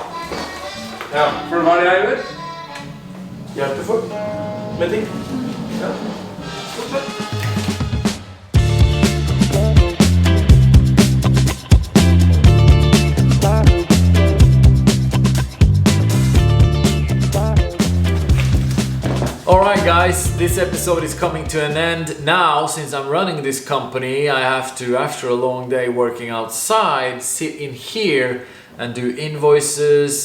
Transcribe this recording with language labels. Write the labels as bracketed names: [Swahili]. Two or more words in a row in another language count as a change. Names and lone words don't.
[Norwegian] Ja, for hva er det jeg gjør? Hjelper folk med ting. Ja, fortsett. [English] Alright guys, this episode is coming to an end. Now, since I'm running this company, I have to, after a long day working outside, sit in here and do invoices.